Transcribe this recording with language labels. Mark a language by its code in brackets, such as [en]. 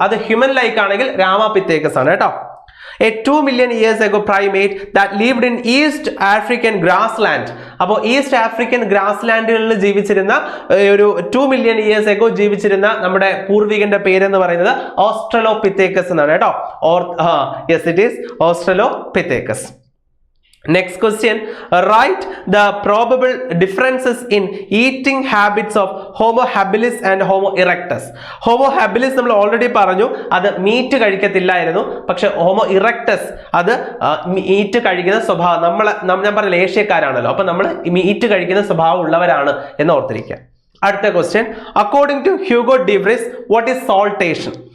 [ml] അത് human like ആണെങ്കിൽ രാമാപിത്തേക്കസ് ആണ് കേട്ടോ. [en] A 2 million years ago primate that lived in East African grassland. [ml] അപ്പോൾ ഈസ്റ്റ് ആഫ്രിക്കൻ ഗ്രാസ്ലാൻഡുകളിൽ ജീവിച്ചിരുന്ന ഒരു [en] 2 million years ago [ml] ജീവിച്ചിരുന്ന നമ്മുടെ പൂർവികന്റെ പേരെന്ന് പറയുന്നത് ഓസ്ട്രലോപിത്തേക്കസ് എന്നാണ് കേട്ടോ. [en] Yes, it is Australopithecus. Next question, write the probable differences in eating habits of Homo habilis and Homo erectus. [ml] Homo habilis നമ്മൾ ഓൾറെഡി പറഞ്ഞു, അത് മീറ്റ് കഴിക്കത്തില്ലായിരുന്നു. പക്ഷെ Homo erectus അത് മീറ്റ് കഴിക്കുന്ന സ്വഭാവം, ഞാൻ പറഞ്ഞ ഏഷ്യക്കാരാണല്ലോ, അപ്പൊ നമ്മൾ മീറ്റ് കഴിക്കുന്ന സ്വഭാവം ഉള്ളവരാണ് എന്ന് ഓർത്തിരിക്കുക. [en] അടുത്ത question, according to Hugo de Vries, what is saltation?